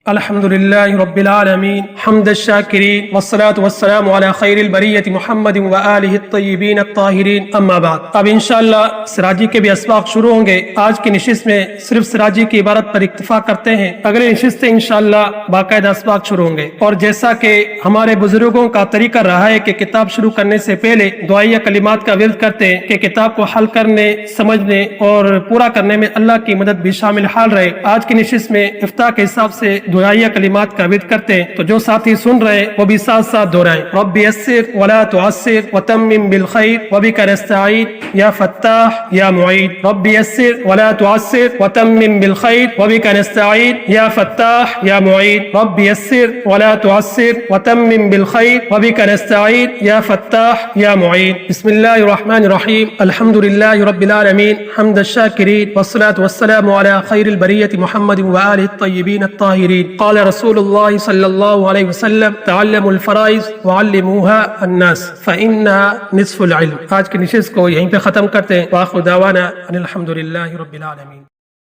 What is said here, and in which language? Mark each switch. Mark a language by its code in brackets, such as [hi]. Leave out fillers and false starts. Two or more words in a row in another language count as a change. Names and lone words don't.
[ar] الحمد لله رب العالمين حمد الشاكرين والصلاة والسلام على خير البرية محمد وآله الطيبين الطاهرين أما بعد. [ur] اب ان شاء اللہ سراجی کے بھی اسباق شروع ہوں گے۔ آج کی نشست میں صرف سراجی کی عبارت پر اکتفا کرتے ہیں. اگلے نشست سے ان شاء اللہ باقاعدہ اسباق شروع ہوں گے۔ اور جیسا کہ ہمارے بزرگوں کا طریقہ رہا ہے کہ کتاب شروع کرنے سے پہلے دعائیہ کلمات کا ورد کرتے ہیں کہ کتاب کو حل کرنے، سمجھنے اور پورا کرنے میں اللہ کی مدد بھی شامل حال رہے. آج کی نشست میں افتاح کے حساب سے دعائیہ کلمات کا ورد کرتے ہیں، تو جو ساتھی سن رہے ہیں وہ بھی ساتھ ساتھ دہرائیں. [ar] رب يسر ولا تعسر وتمم بالخير وبك نستعين يا فتاح يا معين. رب يسر ولا تعسر وتمم بالخير وبك نستعين يا فتاح يا معين. رب يسر ولا تعسر وتمم بالخير وبك نستعين يا فتاح يا معين. بسم الله الرحمن الرحيم. الحمد لله رب العالمين حمد الشاكرين والصلاة والسلام على خير البرية محمد وآله الطيبين الطاهرين. قال رسول الله صلى الله عليه وسلم تعلموا الفرائض وعلموها الناس فإنها نصف العلم. [ur] آج کی نشست کو یہیں پہ ختم کرتے ہیں. [ar] وآخر دعوانا أن الحمد لله رب العالمين.